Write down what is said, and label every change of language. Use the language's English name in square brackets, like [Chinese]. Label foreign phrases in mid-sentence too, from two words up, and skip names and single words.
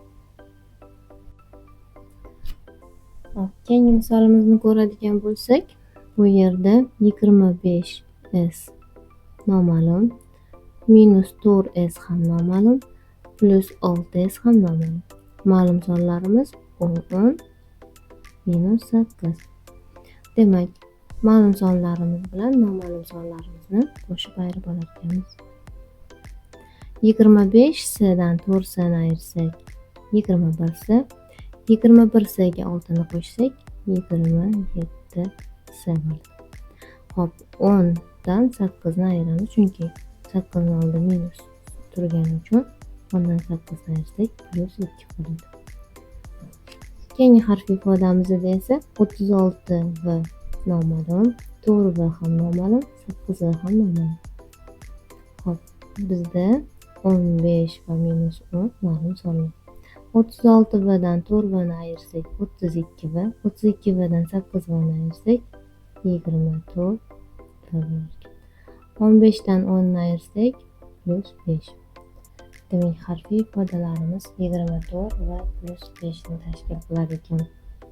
[Uzbek] Keyingi misolimizni ko'radigan bo'lsak, bu yerda 25s noma'lum, minus 4s ham noma'lum, plus 6s ham noma'lum. Ma'lum sonlarimiz 10, minus 8. Demak, ma'lum sonlarimiz bilan noma'lum sonlarimizni qo'shib ayirib olar ekanmiz. 25s dan 4s ni ayirsak 21s, 21s ga 6 ni qo'shsak 27s bo'ladi. Hop, 10 dan 8 ni ayiramiz, chunki 8 ni oldida minus turgani uchun 10 dan 8 ni ayirsak plus 2 bo'ladi. Keyingi harfiy ifodamizda esa 36 va noma'lum, 4 va ham noma'lum, 8 va ham noma'lum. Hop, bizda 15 va minus 10 ma'lum sonlar. 36 v dan 4 v ni ayirsak 32 v, 32 v dan 8 v ni ayirsak 24 v bo'lar. 15 dan 10 ni ayirsak plus 5. Demak, harfiy ifodalarimiz 24 va plus 5 ni tashkil qilar ekan.